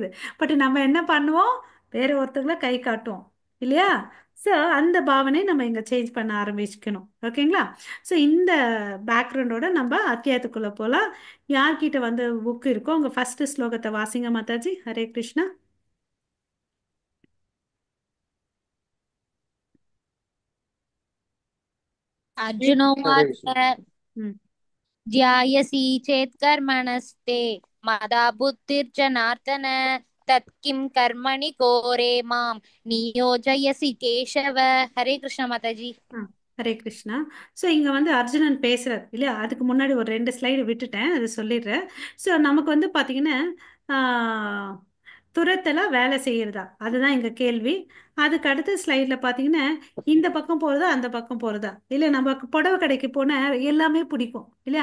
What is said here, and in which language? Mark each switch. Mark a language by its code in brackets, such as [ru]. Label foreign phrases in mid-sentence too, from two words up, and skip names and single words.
[ta] பட் நம்ம என்ன பண்ணுவோம்? வேற ஒருத்தங்களை கை காட்டுவோம் இல்லையா? ஸோ அந்த பாவனை நம்ம இங்க சேஞ்ச் பண்ண ஆரம்பிச்சுக்கணும். ஓகேங்களா? ஸோ இந்த பேக்ரவுண்டோட நம்ம அத்தியாயத்துக்குள்ள போலாம். யார்கிட்ட வந்து புக் இருக்கோ உங்க ஃபர்ஸ்ட் ஸ்லோகத்தை வாசிங்க மாதாஜி. ஹரே கிருஷ்ணா. [sa] अर्जुनोवाच ம். ध्यायसि चेत् कर्मणस्ते मदा बुद्धिर्जनार्दन तत् किं कर्मणि घोरे मां नियोजयसि केशव। हरे कृष्ण माताजी। [ta] ஆ, ஹரே கிருஷ்ணா. ஸோ இங்கே வந்து அர்ஜுனன் பேசுறார் இல்லையா? அதுக்கு முன்னாடி ஒரு 2 ஸ்லைடு விட்டுட்டேன், அதை சொல்லிடுறேன். ஸோ நமக்கு வந்து பார்த்தீங்கன்னா துரத்தலா வேலை செய்யறதா அதுதான் எங்க கேள்வி. அதுக்கு அடுத்த ஸ்லைட்ல பார்த்தீங்கன்னா இந்த பக்கம் போறதா அந்த பக்கம் போறதா இல்லை நம்ம புடவை கடைக்கு போன எல்லாமே பிடிக்கும் இல்லையா?